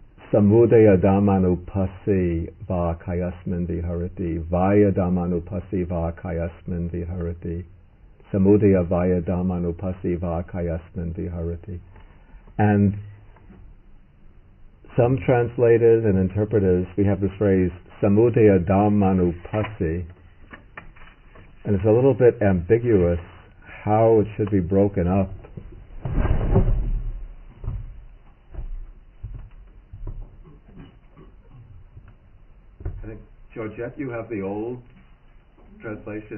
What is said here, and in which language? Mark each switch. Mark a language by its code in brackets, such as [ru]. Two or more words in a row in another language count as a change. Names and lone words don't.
[pi] Samudaya Dhammanupassi va kayasmin viharati. Vaya Dhammanupassi va kayasmin viharati. Samudaya vaya Dhammanupassi va kayasmin viharati. [en] And some translators and interpreters, we have this phrase, [pi] Samudaya Dhammanupassi, [en] and it's a little bit ambiguous how it should be broken up. I think, Georgette, you have the old translation.